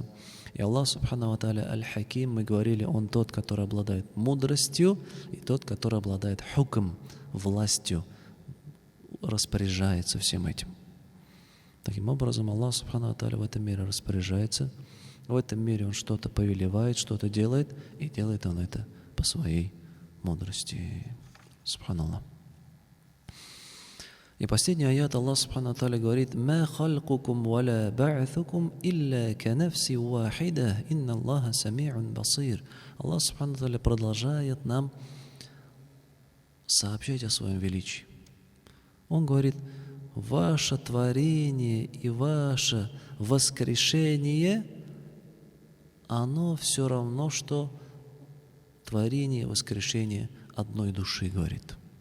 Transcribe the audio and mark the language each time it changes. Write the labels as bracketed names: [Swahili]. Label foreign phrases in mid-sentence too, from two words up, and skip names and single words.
[Arabic] И الله سبحانه وتعالى الحكيم, [Russian] мы говорили, Он тот, который обладает мудростью, и тот, который обладает хукм, властью, распоряжается всем этим. Таким образом, Аллах [Arabic] سبحانه وتعالى [Russian] в этом мире распоряжается. В этом мире Он что-то повелевает, что-то делает, и делает Он это по своей мудрости. Субханаллах. И последний аят [Arabic] الله سبحانه وتعالى говорит: «ما خلقكم ولا بعثكم إلا كنفس واحدة إن الله سميع بصير». [Russian] Аллах [Arabic] سبحانه وتعالى [Russian] продолжает нам сообщать о Своем величии. Он говорит: ваше творение и ваше воскрешение, оно все равно, что творение и воскрешение одной души, говорит.